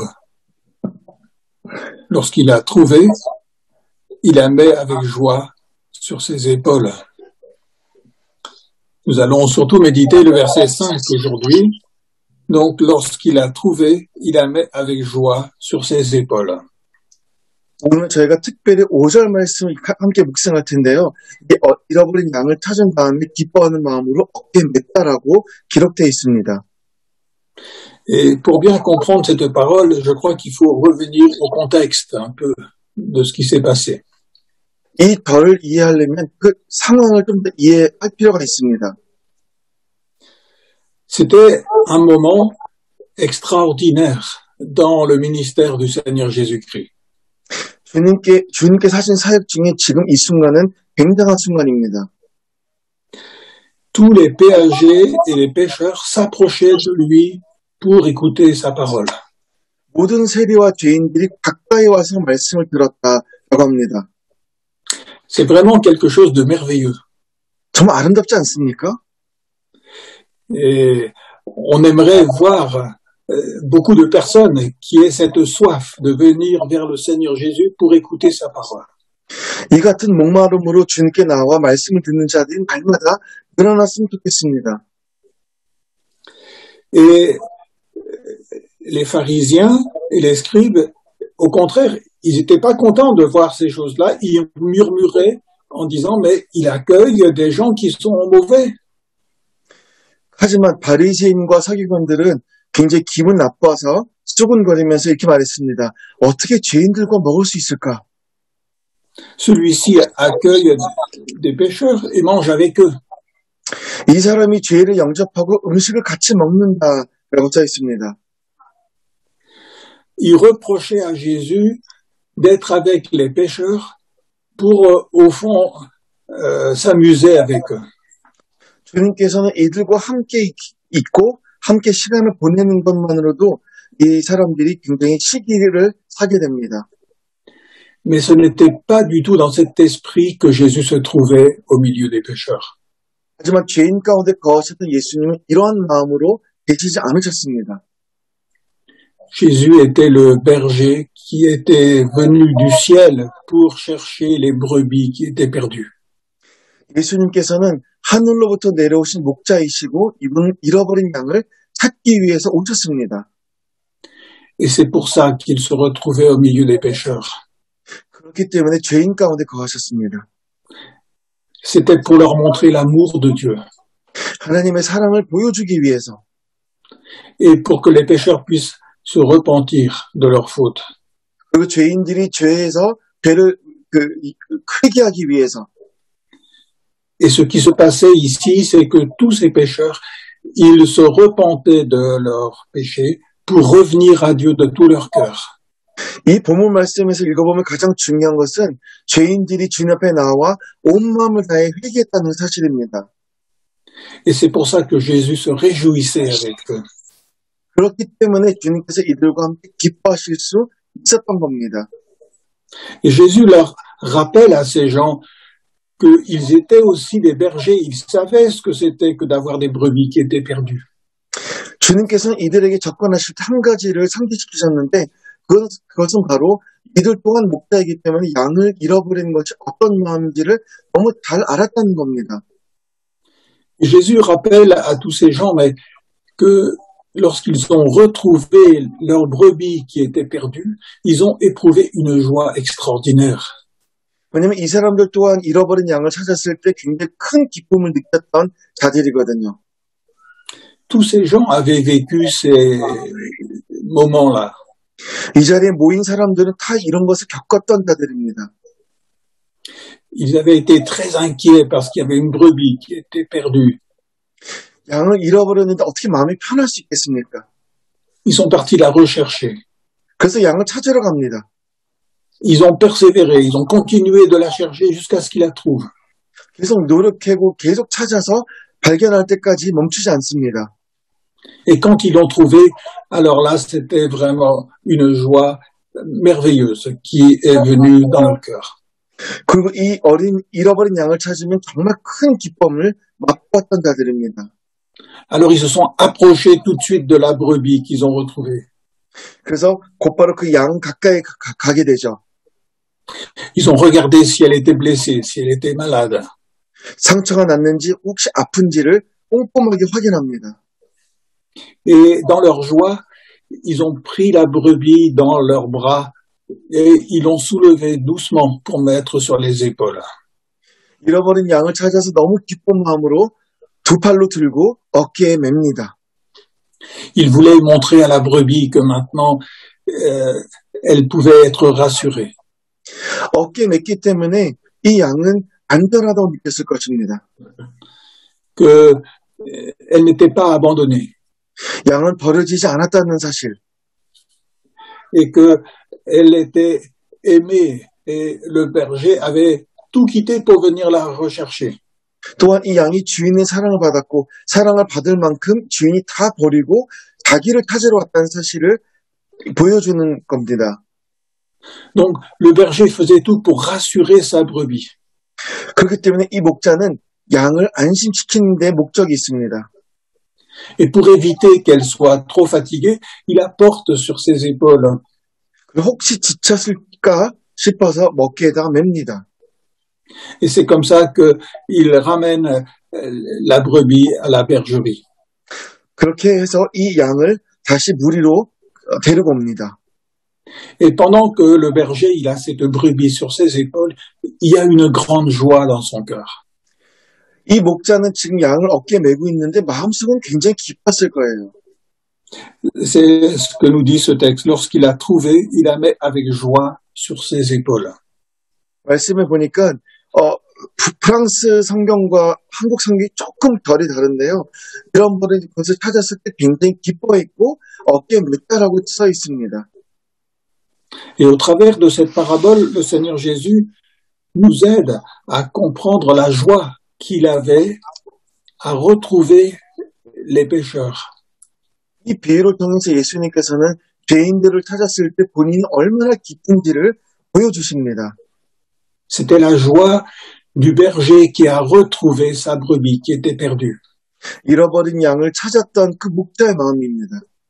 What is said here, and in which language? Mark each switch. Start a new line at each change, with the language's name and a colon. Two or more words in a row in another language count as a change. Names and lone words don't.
French: Lorsqu'il l'a trouvée, il la met avec joie sur ses épaules. » Nous allons surtout méditer le verset 5 aujourd'hui. Donc, lorsqu'il l'a trouvée, il la met avec joie sur ses épaules.
Korean: 오늘 저희가 특별히 5절 말씀을 함께 묵상할 텐데요. 잃어버린 양을 찾은 다음에 기뻐하는 마음으로 어깨에 맸다라고 기록되어 있습니다.
French: Et pour bien comprendre cette parole, je crois qu'il faut revenir au contexte un peu de ce qui s'est passé.
Korean: 이 덜을 이해하려면 그 상황을 좀 더 이해할 필요가 있습니다.
French: C'était un moment extraordinaire dans le ministère du Seigneur Jésus-Christ.
Korean: 주님께서 하신 사역 중에 지금 이 순간은 굉장한 순간입니다.
French: Tous les péagers et les pêcheurs s'approchaient de lui pour écouter sa parole.
Korean: 모든 세리와 죄인들이 가까이 와서 말씀을 들었다라고 합니다.
French: C'est vraiment quelque chose de merveilleux.
Korean: 정말 아름답지 않습니까?
French: Et on aimerait voir beaucoup de personnes qui aient cette soif de venir vers le Seigneur Jésus pour écouter sa parole.
Korean: 이 같은 목마름으로 주님께 나와 말씀을 듣는 자들이 날마다 늘어났으면 좋겠습니다.
French: Et les pharisiens et les scribes, au contraire, ils n'étaient pas contents de voir ces choses-là. Ils murmuraient en disant, mais il accueille des gens qui sont mauvais.
Korean: 하지만 바리새인과 서기관들은 굉장히 기분 나빠서 수군거리면서 이렇게 말했습니다. 어떻게 죄인들과 먹을 수 있을까?
French: Celui-ci accueille des pécheurs et mange avec eux.
Korean: 이 사람이 죄를 영접하고 음식을 같이 먹는다라고 써 있습니다.
French: Il reprochait à Jésus d'être avec les pécheurs pour, au fond, s'amuser avec eux.
Korean: 주님께서는 이들과 함께 있고 함께 시간을 보내는 것만으로도 이 사람들이 굉장히 시기를 사게 됩니다.
French: Mais ce n'était pas du tout dans cet esprit que Jésus se trouvait au milieu des pécheurs.
Korean: 하지만 죄인 가운데 거하셨던 예수님은 이러한 마음으로 계시지 않으셨습니다.
French: Jésus était le berger qui était venu du ciel pour chercher les brebis qui étaient perdues.
Korean: 예수님께서는 하늘로부터 내려오신 목자이시고 이분은 잃어버린 양을 찾기 위해서 오셨습니다.
French: Et c'est pour ça qu'il se retrouvait au milieu des pécheurs.
Korean: 그렇기 때문에 죄인 가운데 거하셨습니다.
French: C'était pour leur montrer l'amour de Dieu
Korean: 하나님의 사랑을 보여주기 위해서
French: et pour que les pécheurs puissent se repentir de leurs fautes.
Korean: 그리고 죄인들이 죄에서 죄를 크게 하기 위해서
French: Et ce qui se passait ici, c'est que tous ces pécheurs, ils se repentaient de leurs péchés pour revenir à Dieu de tout leur cœur.
Korean: 이 본문 말씀에서 읽어보면 가장 중요한 것은 죄인들이 주님 앞에 나와 온 마음을 다해 회개했다는 사실입니다.
French: Et c'est pour ça que Jésus se réjouissait avec eux.
Korean: 그렇기 때문에 주님께서 이들과 함께 기뻐하실 수 있었던 겁니다.
French: Et Jésus leur rappelle à ces gens qu'ils étaient aussi des bergers. Ils savaient ce que c'était que d'avoir des brebis qui étaient perdues.
Korean: 주님께서는 이들에게 접근하실 때 한 가지를 상기시키셨는데 그것은 바로 이들 또한 목자이기 때문에 양을 잃어버리는 것이 어떤 마음인지를 너무 잘 알았다는 겁니다.
French: Et Jésus rappelle à tous ces gens mais que lorsqu'ils ont retrouvé leurs brebis qui étaient perdues, ils ont éprouvé une joie extraordinaire.
Korean: 왜냐하면 이 사람들 또한 잃어버린 양을 찾았을 때 굉장히 큰 기쁨을 느꼈던 자들이거든요.
French: Tous ces gens avaient vécu ces moments-là.
Korean: 이 자리에 모인 사람들은 다 이런 것을 겪었던 자들입니다.
French: Ils avaient été très inquiets parce qu'il y avait une brebis qui était perdue.
Korean: 양을 잃어버렸는데 어떻게 마음이 편할 수 있겠습니까?
French: Ils sont partis la rechercher.
Korean: 그래서 양을 찾으러 갑니다.
French: Ils ont persévéré, ils ont continué de la chercher jusqu'à ce qu'ils la trouvent.
Korean: 계속 노력하고 계속 찾아서 발견할 때까지 멈추지 않습니다.
French: Et quand ils l'ont trouvé, alors là, c'était vraiment une joie merveilleuse qui est venue dans leur cœur.
Korean: 그리고 이 잃어버린 양을 찾으면 정말 큰 기쁨을 맛보았던 자들입니다.
French: Alors ils se sont approchés tout de suite de la brebis qu'ils ont retrouvée.
Korean: 그래서 곧바로 그 양 가까이 가게 되죠.
French: Ils ont regardé si elle était blessée, si elle était malade.
Korean: 상처가 났는지 혹시 아픈지를 꼼꼼하게 확인합니다.
French: Et dans leur joie, ils ont pris la brebis dans leurs bras et ils l'ont soulevée doucement pour mettre sur les épaules.
Korean: 잃어버린 양을 찾아서 너무 기쁜 마음으로 두 팔로 들고 어깨에 맵니다.
French: Ils voulaient montrer à la brebis que maintenant, elle pouvait être rassurée.
Korean: 어깨에 맸기 때문에 이 양은 안전하다고 느꼈을 것입니다.
French: Qu'elle n'était pas abandonnée.
Korean: 양은 버려지지 않았다는 사실.
French: Et qu'elle était aimée et le berger avait tout quitté pour venir la rechercher.
Korean: 또한 이 양이 주인의 사랑을 받았고 사랑을 받을 만큼 주인이 다 버리고 자기를 찾으러 왔다는 사실을 보여주는 겁니다.
French: Donc, le berger faisait tout pour rassurer sa brebis.
Korean: 그렇기 때문에 이 목자는 양을 안심시키는 데 목적이 있습니다.
French: Et pour éviter qu'elle soit trop fatiguée, il la porte sur ses épaules.
Korean: 그리고 혹시 지쳤을까 싶어서 먹기에다가 맵니다.
French: Et c'est comme ça qu'il ramène la brebis à la bergerie.
Korean: 그렇게 해서 이 양을 다시 무리로 데리고 옵니다.
French: Et pendant que le berger il a cette brebis sur ses épaules, il y a une grande joie dans son cœur.
Korean: 이 목자는 지금 양을 어깨에 메고 있는데 마음속은 굉장히 기뻤을 거예요.
French: C'est ce que nous dit ce texte. Lorsqu'il a trouvé, il la met avec joie sur ses épaules.
Korean: 말씀을 보니까 프랑스 성경과 한국 성경이 조금 덜이 다른데요. 이런 것을 찾았을 때 굉장히 기뻐했고 어깨에 맸다라고 써 있습니다.
French: Et au travers de cette parabole, le Seigneur Jésus nous aide à comprendre la joie qu'il avait à retrouver les pécheurs.
Korean: 이 비유를 통해서 예수님께서는 죄인들을 찾았을 때 본인이 얼마나 기쁜지를 보여주십니다.
French: C'était la joie du berger qui a retrouvé sa brebis qui était perdue.
Korean: 잃어버린 양을 찾았던 그 목자의 마음입니다.